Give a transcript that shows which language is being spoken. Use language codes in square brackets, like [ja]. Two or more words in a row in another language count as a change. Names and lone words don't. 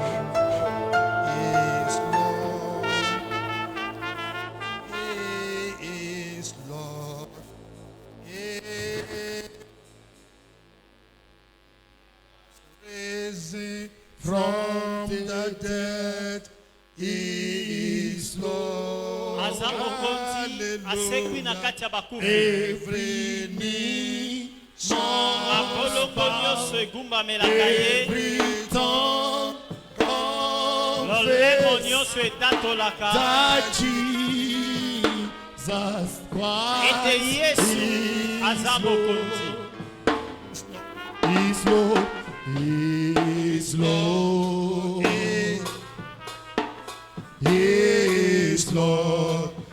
[en] Yes, Lord. Yes, Lord. Yes. Risen from the dead, He is Lord. [ln] Asekwi na kati ya bakufi. [en] Every knee [ln] Makolongo nyonso egumbamelaka ye. [en] every tongue [ln] Lolemo [en] confess [ln] nyonso etatolaka. [en] that Jesus [ln] Ete [en] Christ [ln] Yesu aza mokonzi. [en] is Lord, is Lord, is Lord.